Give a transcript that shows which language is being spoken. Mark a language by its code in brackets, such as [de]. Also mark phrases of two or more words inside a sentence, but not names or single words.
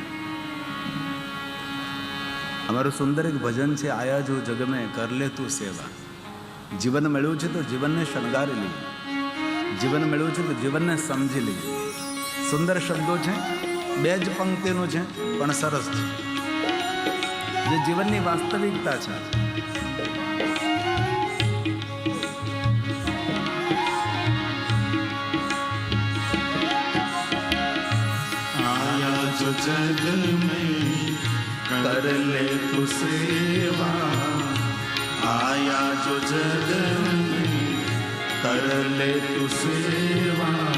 [gu] અમારું સુંદર એક ભજન છે, [hi] आया जो जग में कर ले तू सेवा. [gu] જીવન મળ્યું છે તો જીવનને શણગારી લે, જીવન મળ્યું છે તો જીવનને સમજી લે. સુંદર શબ્દો છે, બે જ પંક્તિનું છે પણ સરસ છે, જે જીવનની વાસ્તવિકતા છે. [hi] आया जो जग में कर ले तू सेवा. आया जो जग में कर ले तू सेवा.